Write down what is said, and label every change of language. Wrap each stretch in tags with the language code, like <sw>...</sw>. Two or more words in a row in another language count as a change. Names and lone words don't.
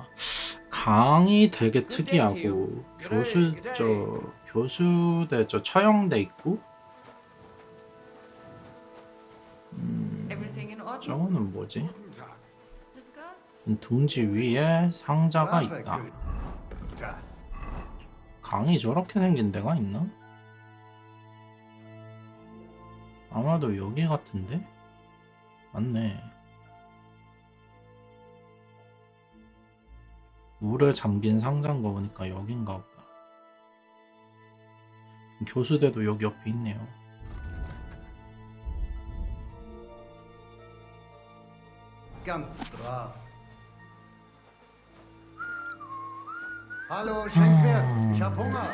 <ko>강이 되게 특이하고 교수대 저 처형대 있고</ko> <en>Everything in order?</en> <ko>저거는 뭐지? 둥지 위에 상자가 있다. 강이 저렇게 생긴 데가 있나? 아마도 여기 같은데? 맞네. 물에 잠긴 상자인 거 보니까 여긴가 보다. 교수대도 여기 옆에 있네요.</ko> <de>Ganz brav. Hallo, Schenkwirt. Ich hab Hunger.</de>